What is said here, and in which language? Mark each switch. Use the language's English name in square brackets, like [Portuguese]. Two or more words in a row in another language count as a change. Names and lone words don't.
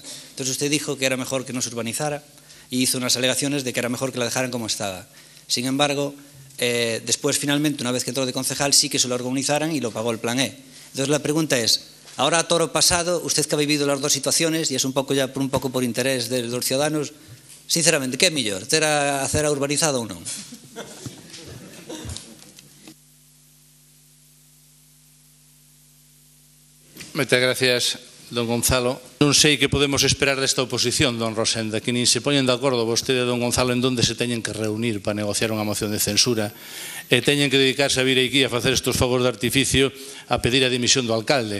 [Spanish] Entonces usted dijo que era mejor que no se urbanizara y hizo unas alegaciones de que era mejor que la dejaran como estaba. Sin embargo, después finalmente, una vez que entró de concejal, sí que se lo organizaran y lo pagó el plan E. Entonces la pregunta es, ahora a toro pasado, usted que ha vivido las dos situaciones y es un poco por interés de los ciudadanos, sinceramente, [Galician] ¿qué é mellor? Ter a acera urbanizada ou non? Moitas gracias, don Gonzalo. Non sei que podemos esperar desta oposición, don Rosenda, que nin se poñen de acordo vostede e don Gonzalo en donde se teñen que reunir para negociar unha moción de censura e teñen que dedicarse a vir aquí a facer estes fogos de artificio a pedir a dimisión do alcalde.